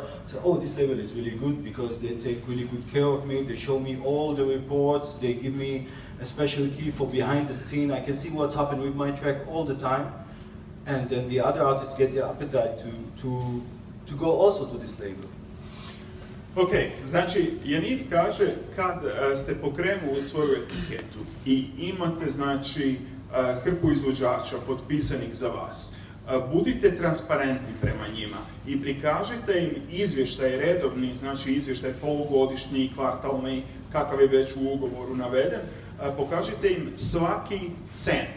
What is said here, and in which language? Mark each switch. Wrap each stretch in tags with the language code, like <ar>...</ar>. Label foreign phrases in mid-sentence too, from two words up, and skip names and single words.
<en>I say, oh, this label is really good because they take really good care of me. They show me all the reports. They give me a special key for behind the scene. I can see what's happened with my track all the time. And then the other artists get the appetite to go also to this label.</en> <hr>Ok, znači Yaniv kaže kad ste pokrenuli svoju etiketu i imate znači hrpu izvođača potpisanih za vas, budite transparentni prema njima i prikažite im izvještaj redovni, znači izvještaj polugodišnji, kvartalni, kakav je već u ugovoru naveden, pokažite im svaki cent.</hr>